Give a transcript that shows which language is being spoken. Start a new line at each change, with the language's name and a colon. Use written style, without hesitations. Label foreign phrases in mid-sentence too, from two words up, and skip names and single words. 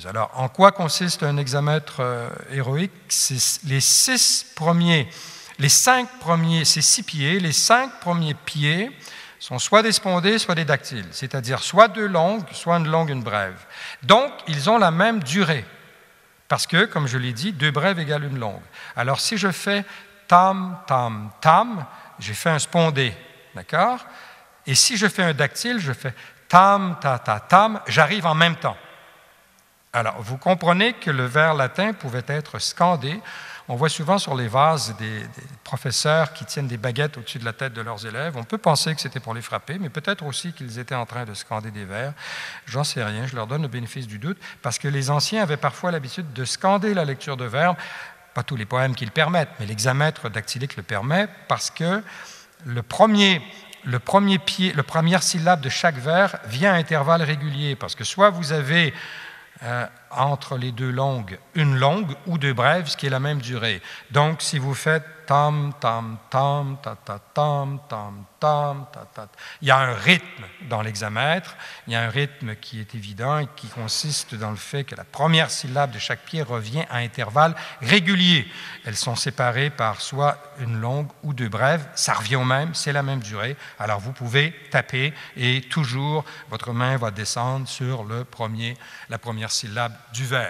French: Alors, en quoi consiste un hexamètre héroïque? C'est les 6 premiers, ces 6 pieds, les 5 premiers pieds sont soit des spondés, soit des dactyles, c'est-à-dire soit 2 longues, soit une longue, une brève. Donc, ils ont la même durée, parce que, comme je l'ai dit, 2 brèves égale une longue. Alors, si je fais tam, tam, tam, j'ai fait un spondé, d'accord? Et si je fais un dactyle, je fais tam, ta, ta, tam, j'arrive en même temps. Alors, vous comprenez que le vers latin pouvait être scandé. On voit souvent sur les vases des professeurs qui tiennent des baguettes au-dessus de la tête de leurs élèves. On peut penser que c'était pour les frapper, mais peut-être aussi qu'ils étaient en train de scander des vers. J'en sais rien, je leur donne le bénéfice du doute, parce que les anciens avaient parfois l'habitude de scander la lecture de verbes, pas tous les poèmes qui le permettent, mais l'hexamètre dactylique le permet, parce que la première syllabe de chaque vers vient à intervalles réguliers, parce que soit vous avez entre les deux longues, une longue ou deux brèves, ce qui est la même durée. Donc, si vous faites tam, tam, tam, ta, ta, tam, tam, tam, ta, ta, il y a un rythme dans l'hexamètre, il y a un rythme qui est évident et qui consiste dans le fait que la première syllabe de chaque pied revient à intervalles réguliers. Elles sont séparées par soit une longue ou deux brèves, ça revient au même, c'est la même durée. Alors, vous pouvez taper et toujours, votre main va descendre sur la première syllabe du vers.